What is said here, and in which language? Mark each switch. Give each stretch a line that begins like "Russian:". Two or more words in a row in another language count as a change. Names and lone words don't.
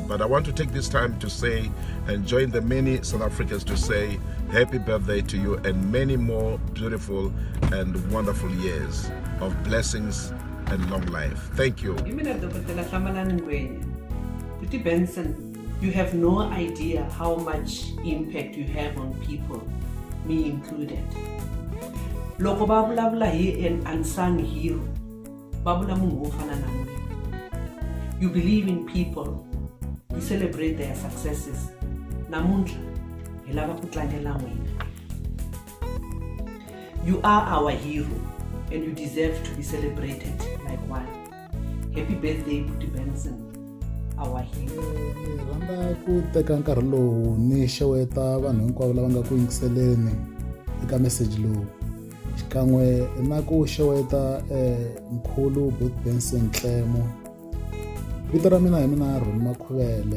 English: But I want to take this time to say and join the many South Africans to say happy birthday to you and many more beautiful and wonderful years of blessings and long life. Thank you. Buti Benson, you have no idea how much impact you have on people, me included.
Tsonga: Loko ba vulavula hi
English: an unsung hero,
Tsonga: ba vula munhu wo fana na n'wina.
English: You believe in people, you celebrate their successes.
Tsonga: Namuntlha hi lava ku tlangela n'wina.
English: You are our hero and you deserve to be celebrated like one. Happy birthday, Buti Benson. our hero.
Tsonga: Ni rhandza ku teka nkarhi lowu ni xeweta vanhu hinkwavo lava nga ku yingiseleni eka message lowu xikan'we na ku xeweta mkhulu Boot Benson Ntlemo. Vito ra mina hi mina Ron Makhuvele.